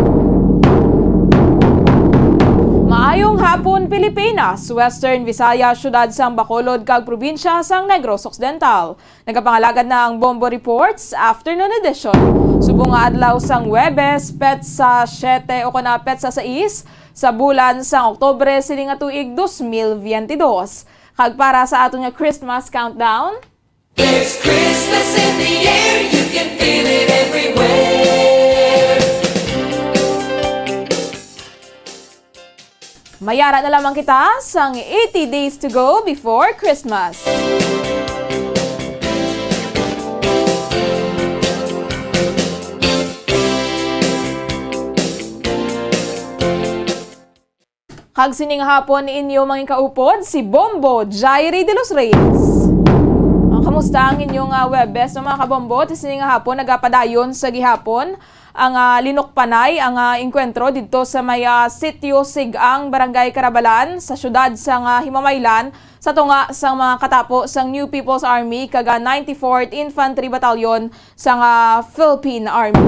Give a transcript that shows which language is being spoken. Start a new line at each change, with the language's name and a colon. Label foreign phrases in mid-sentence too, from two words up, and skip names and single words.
Hiligaynon: Maayong hapon Pilipinas, Western Visayas, syudad sang Bacolod kag probinsya sang Negros Occidental. Nagapangalagad na ang Bombo Reports Afternoon Edition. Subong nga adlaw sang Huwebes, petsa 7 o kana petsa 6 sa bulan sang Oktubre sining nga tuig 2022. Kag para sa aton nga
English: Christmas countdown, There's Christmas in the air, you can feel it everywhere.
Hiligaynon: mayara na lamang kita sang 80
English: days to go before Christmas.
Hiligaynon: Kag sining hapon inyo mga kaupod si Bombo Jairi de los Reyes. Kamusta ang inyong Huwebes no mga kabombo? Sining hapon nagapadayon sa gihapon ang linukpanay ang engkwentro dito sa may sitio Sigang, Barangay Carabalan sa syudad sang Himamaylan sa tunga sang mga katapo sang New People's Army kaga 94th Infantry Battalion sang Philippine Army.